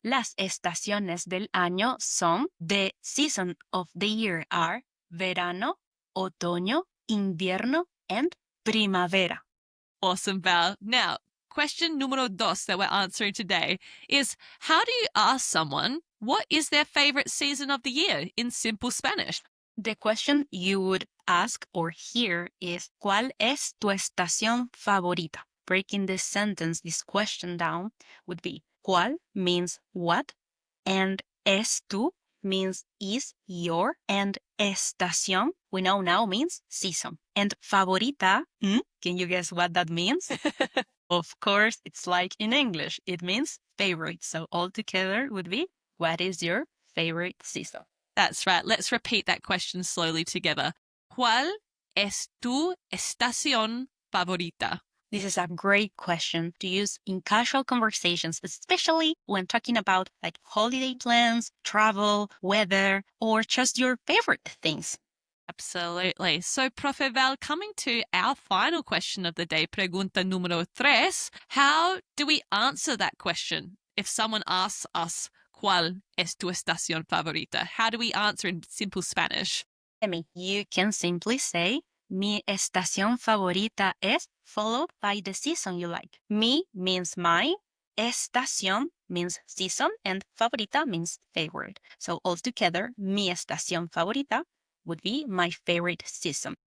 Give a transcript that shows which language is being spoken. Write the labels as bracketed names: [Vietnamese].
[Spanish] Las estaciones del año son, [English] the season of the year are [Spanish] verano, otoño, invierno, and primavera. [English] Awesome, Val. Now, question número dos that we're answering today is, how do you ask someone what is their favorite season of the year in simple Spanish? The question you would ask or hear is, [Spanish] ¿cuál es tu estación favorita? [English] Breaking this sentence, this question down would be, ¿cuál means what, and es tu means is your, and estación, we know now, means season. And favorita, can you guess what that means? Of course, it's like in English, it means favorite. So all together would be, what is your favorite season? That's right. Let's repeat that question slowly together. [Spanish] ¿Cuál es tu estación favorita? [English] This is a great question to use in casual conversations, especially when talking about like holiday plans, travel, weather, or just your favorite things. Absolutely. So, Profe Val, coming to our final question of the day, [Spanish] pregunta número 3, [English] how do we answer that question? If someone asks us, [Spanish] ¿cuál es tu estación favorita? [English] How do we answer in simple Spanish? You can simply say, [Spanish] mi estación favorita es, [English] followed by the season you like. Mi means my, estación means season, and favorita means favorite. So altogether, [Spanish] mi estación favorita [English] would be my favorite season.